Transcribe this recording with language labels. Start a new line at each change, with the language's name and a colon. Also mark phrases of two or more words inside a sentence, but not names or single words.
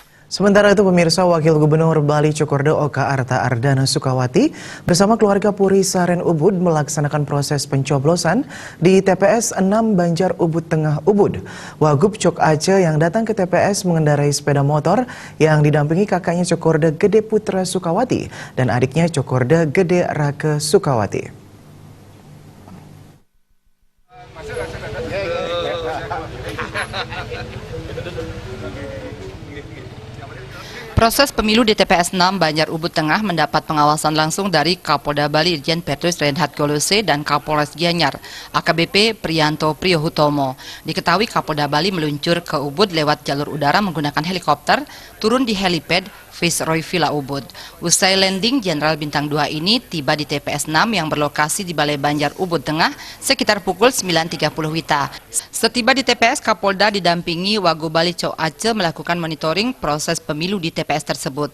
Indonesian: Sementara itu pemirsa, Wakil Gubernur Bali Cokorda Oka Arta Ardana Sukawati bersama keluarga Puri Saren Ubud melaksanakan proses pencoblosan di TPS 6 Banjar Ubud Tengah Ubud. Wagub Cok Aceh yang datang ke TPS mengendarai sepeda motor yang didampingi kakaknya Cokorda Gede Putra Sukawati dan adiknya Cokorda Gede Rake Sukawati. Proses pemilu di TPS 6 Banjar Ubud Tengah mendapat pengawasan langsung dari Kapolda Bali Irjen Petrus Reinhard Golose dan Kapolres Gianyar, AKBP Priyanto Priyohutomo. Diketahui Kapolda Bali meluncur ke Ubud lewat jalur udara menggunakan helikopter, turun di helipad Viceroy Villa Ubud. Usai landing, Jenderal Bintang 2 ini tiba di TPS 6 yang berlokasi di Balai Banjar Ubud Tengah sekitar pukul 9.30 WITA. Setiba di TPS, Kapolda didampingi Wagub Bali Cok Aceh melakukan monitoring proses pemilu di TPS tersebut.